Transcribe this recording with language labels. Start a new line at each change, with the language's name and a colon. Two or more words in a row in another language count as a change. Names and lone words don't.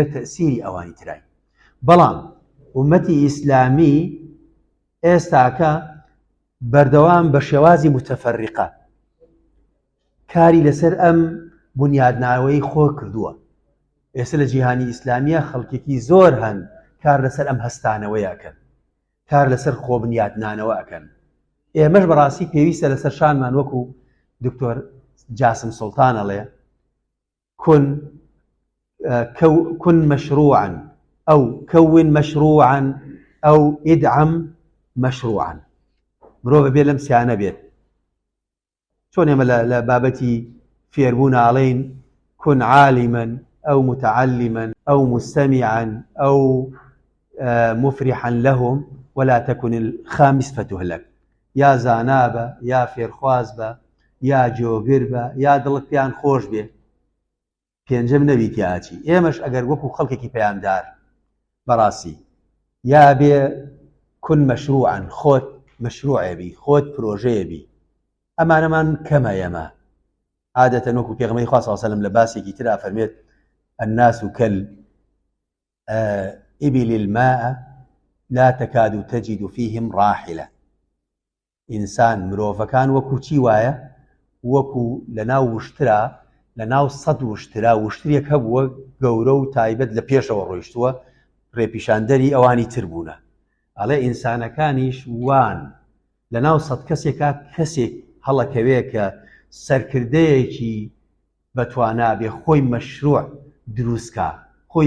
Central Kurdish: تەسیری ئەوانی ترای بەڵام ئومەتی ئیسلامی ئێستاکە بەردەوام بە شێوازی متەفەرریقە کاری لەسەر ئەم بنیادناوەی خۆ کردووە ئێستا لە جیهانی ئیسلامیە خەڵکێکی زۆر هەن کار لەسەر ئەم هەستانەوەیەکەن کار لەسەر خۆ بنیادنانەوە ئەکەن ئێمەش بەڕاستی پێویستە لەسەر شانمان وەکو دکتۆر جاسم سوڵتان ئەڵێ
Arabic: كن مشروعا أو كون مشروعا أو ادعم مشروعا
Central Kurdish: مرۆڤ بێ لەم سیانە بێت چۆن ئێمە لە بابەتی فێربوون ئاڵێن كن
Arabic: عالما أو متعلما أو مستمعا أو مفرحا لهم ولا تكن الخامس فتهلك
Central Kurdish: يا زانابە یا فێرخواز بە یا جۆگر بە یا دڵت پێیان خۆش بێ پێنجەم نەبیتی ئاچی ئێمەش ئەگەر وەکو خەڵکێکی پەیامدار بەڕاستی یا بێ
Arabic: كن مشروعا
Central Kurdish: خۆت مشروعێ بی خۆت پرۆژەیە بی ئەمانەمان کەمە ئێمە عادەتەن وەکو پێغەمبەری خوا
Arabic: صلی الله علیه و سلم
Central Kurdish: لە باسێکی ترا فەرمێت الناس
Arabic: كالإبل الماء لا تكاد تجد فيهم راحلة
Central Kurdish: ئینسان مرۆڤەکان وەکو چی وایە وەکو لەناو وشترا لەناو سەد وشترا وشترێک هەبووە گەورە و تایبەت لە پێشەوە ڕۆیشتووە ڕێپیشاندەری ئەوانی تر بوونە ئەڵێ ئینسانەکانیش وان لەناو سەد کەسێکا کەسێک هەڵەکەوێ کە سەرکردەیەکی بەتوانا بێ خۆی مەشروع دروستکە خۆی